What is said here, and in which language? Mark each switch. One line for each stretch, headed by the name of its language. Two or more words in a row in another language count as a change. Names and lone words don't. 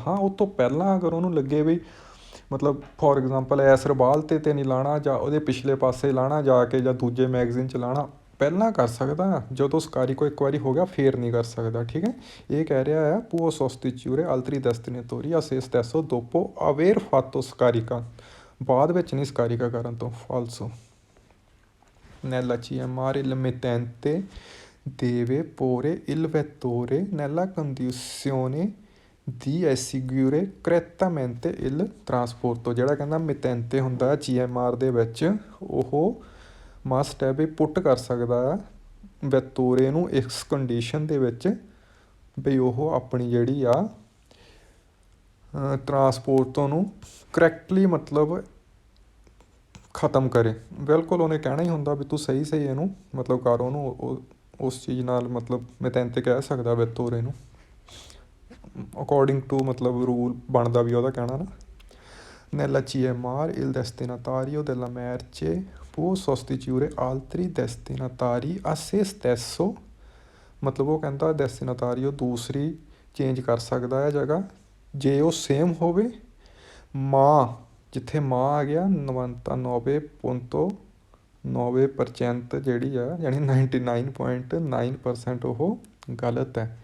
Punjabi: ਹਾਂ, ਉਸ ਤੋਂ ਪਹਿਲਾਂ ਅਗਰ ਉਹਨੂੰ ਲੱਗੇ ਵੀ ਮਤਲਬ
English: for example
Punjabi: ਐਸ ਰਬਾਲ 'ਤੇ ਨਹੀਂ ਲਾਉਣਾ, ਜਾਂ ਉਹਦੇ ਪਿਛਲੇ ਪਾਸੇ ਲਾਉਣਾ ਜਾ ਕੇ, ਜਾਂ ਦੂਜੇ ਮੈਗਜ਼ੀਨ 'ਚ ਲਾਉਣਾ, ਪਹਿਲਾਂ ਕਰ ਸਕਦਾ। ਜਦੋਂ ਸਕਾਰੀਕੋ ਇੱਕ ਵਾਰੀ ਹੋ ਗਿਆ ਫਿਰ ਨਹੀਂ ਕਰ ਸਕਦਾ, ਠੀਕ ਹੈ। ਇਹ ਕਹਿ ਰਿਹਾ ਹੈ
Italian: può sostituire altri destinatari a se stesso dopo aver fatto scarica,
Punjabi: ਬਾਅਦ ਵਿੱਚ ਨਹੀਂ ਸਕਾਰੀਕਾ ਕਰਨ ਤੋਂ।
Italian: ਫਾਲਸੋ। Nella GMR il mittente deve porre il vettore nella condizione di eseguire correttamente il trasporto.
Punjabi: ਜਿਹੜਾ ਕਹਿੰਦਾ ਮਿਤੈਂਤੇ ਹੁੰਦਾ GMR ਦੇ ਵਿੱਚ, ਉਹ ਮਸਟ ਹੈ ਵੀ ਪੁੱਟ ਕਰ ਸਕਦਾ ਆ ਵੈਤੋਰੇ ਨੂੰ ਇਸ ਕੰਡੀਸ਼ਨ ਦੇ ਵਿੱਚ ਬਈ ਉਹ ਆਪਣੀ ਜਿਹੜੀ ਆ ਟਰਾਂਸਪੋਰਟੋ ਨੂੰ ਕਰੈਕਟਲੀ ਮਤਲਬ
Hindi: ख़त्म करे। बिल्कुल उन्हें कहना ही
Punjabi: ਹੁੰਦਾ ਵੀ ਤੂੰ ਸਹੀ ਸਹੀ ਇਹਨੂੰ ਮਤਲਬ ਕਰ ਉਹਨੂੰ ਉਸ ਚੀਜ਼ ਨਾਲ ਮਤਲਬ ਮਿਤੈਂਤੇ ਕਹਿ ਸਕਦਾ ਵੈਤੋਰੇ ਨੂੰ ਅਕੋਰਡਿੰਗ ਟੂ ਮਤਲਬ ਰੂਲ ਬਣਦਾ ਵੀ ਉਹਦਾ ਕਹਿਣਾ ਨਾ।
Italian: Nella CMR il destinatario della merce può sostituire altri destinatari a se stesso,
Punjabi: ਮਤਲਬ ਉਹ ਕਹਿੰਦਾ ਡੈਸਟੀਨਾਤਾਰੀਓ ਦੂਸਰੀ ਚੇਂਜ ਕਰ ਸਕਦਾ ਹੈ ਜਗ੍ਹਾ ਜੇ ਉਹ ਸੇਮ ਹੋਵੇ। ਮਾਂ ਜਿੱਥੇ ਮਾਂ ਆ ਗਿਆ 99.9% ਜਿਹੜੀ ਆ ਯਾਨੀ 99.9% ਉਹ ਗਲਤ ਹੈ।